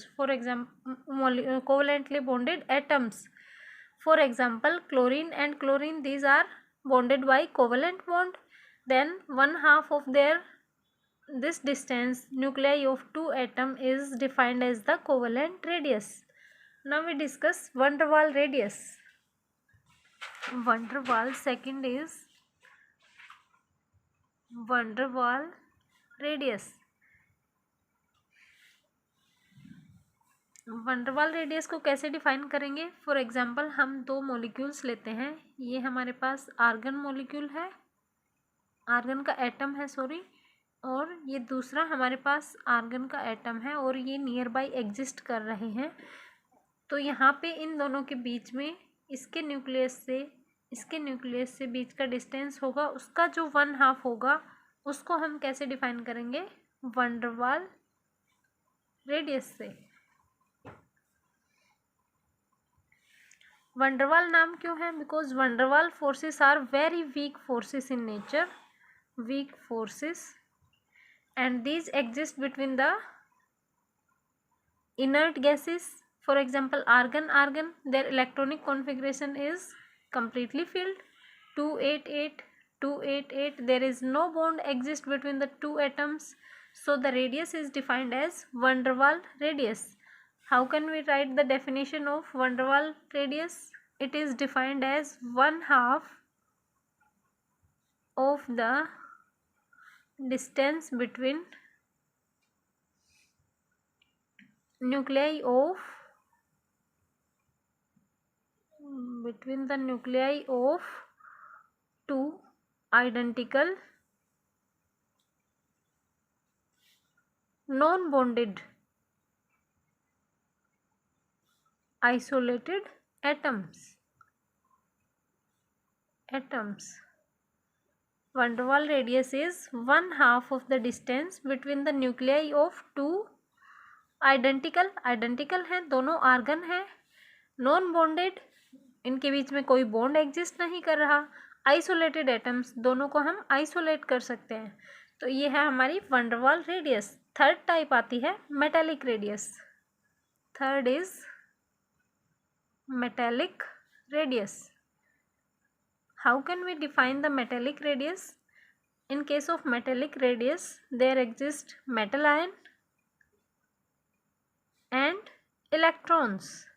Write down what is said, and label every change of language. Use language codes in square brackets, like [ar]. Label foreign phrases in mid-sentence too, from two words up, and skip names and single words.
[en] For example, covalently bonded atoms. For example, chlorine and chlorine, these are bonded by covalent bond. Then 1/2 of this distance nuclei of two atom is defined as the covalent radius. Now we discuss van der Waal radius. Van der Waal, second is van der Waal radius. van der Waal radius [hi] को कैसे डिफाइन करेंगे? [en] for example [hi] हम दो मॉलिक्यूल्स लेते हैं, ये हमारे पास [en] argon molecule [hi] है, आर्गन का एटम है सॉरी, और ये दूसरा हमारे पास आर्गन का एटम है और ये [en] near by exist [hi] कर रहे हैं। तो यहाँ पे इन दोनों के बीच में इसके न्यूक्लियस से बीच का डिस्टेंस होगा, उसका जो 1/2 होगा उसको हम कैसे डिफाइन करेंगे? [en] van der Waal radius [hi] से। van der Waal नाम क्यों है? [en] because van der Waal forces are very weak forces in nature, weak forces, and these exist between the inert gases. For example, argon, their electronic configuration is completely filled, 288. There is no bond exist between the two atoms, so the radius is defined as van der Waal radius. How can we write the definition of van der Waal radius? It is defined as 1/2 of the distance between nuclei of two identical non-bonded isolated atoms. Van der Waal radius is 1/2 of the distance between the nuclei of two identical [hi] है, दोनों आर्गन है, [en] non bonded, [hi] इनके बीच में कोई बॉन्ड एग्जिस्ट नहीं कर रहा, [en] isolated atoms, [hi] दोनों को हम आइसोलेट कर सकते हैं। तो ये है हमारी [en] van der Waal radius. [hi] थर्ड टाइप आती है [en] metallic radius. third is metallic radius. How can we define the metallic radius? In case of metallic radius, there exist metal ion and electrons.